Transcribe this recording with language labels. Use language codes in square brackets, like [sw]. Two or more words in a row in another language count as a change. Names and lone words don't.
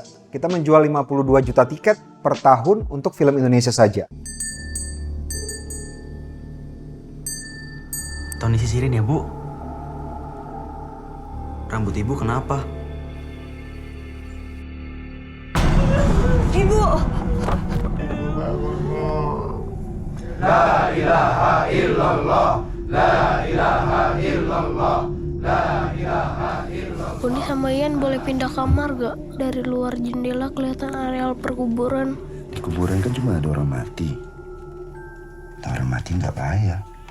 [id] Kita menjual 52 juta tiket per tahun untuk film Indonesia saja. Tony sisirin ya, Bu. Rambut Ibu kenapa? Ibu! [ar] لا إله إلا الله، لا إله إلا الله، لا إله إلا الله. [id] Boni sama Ian boleh pindah kamar gak? Dari luar jendela kelihatan areal perkuburan. Di kuburan kan cuma ada orang mati. Orang mati nggak bahaya.